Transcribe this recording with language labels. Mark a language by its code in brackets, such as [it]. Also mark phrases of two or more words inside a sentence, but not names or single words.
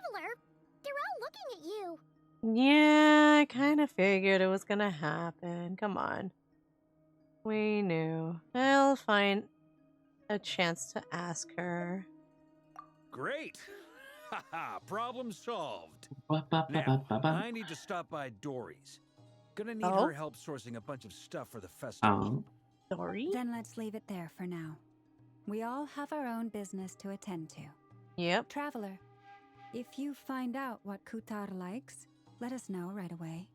[en] They're all looking at you. Yeah, I kind of figured it was gonna happen. Come on. We knew. I'll find a chance to ask her. Great! Haha, problem solved. Ba, ba, ba, Now, ba, ba, ba. I need to stop by Dory's. Gonna need her Oh? help sourcing a bunch of stuff for the festival. Oh. Dory? Then let's leave it there for now. We all have our own business to attend to. Yep. Traveler, if you find out what Kutar likes, let us know right away.